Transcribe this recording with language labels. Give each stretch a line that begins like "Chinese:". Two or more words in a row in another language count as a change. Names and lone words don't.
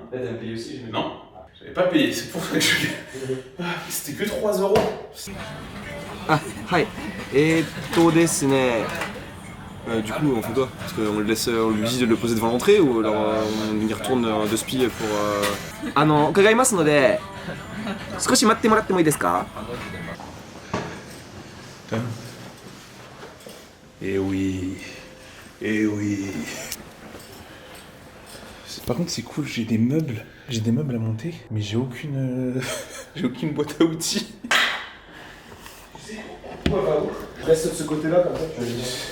French: Là, t'as payé aussi, j'imagine. Non. J'avais pas payé, c'est pour ça que je. C'était que 3 €.
Japanese: Ah, hi. Desu ne.
French: Du coup, on fait quoi? Parce qu'on le laisse, on lui dit de le poser devant l'entrée ou alors on y retourne de spi pour.
Japanese: 伺いますので、少し待ってもらってもいいですか?
French: Eh oui. Eh oui. Par contre, c'est cool, j'ai des meubles. J'ai des meubles à monter, mais j'ai aucune. j'ai aucune boîte à outils. Ouais, bah, reste de ce côté-là, comme ça, tu vas dire.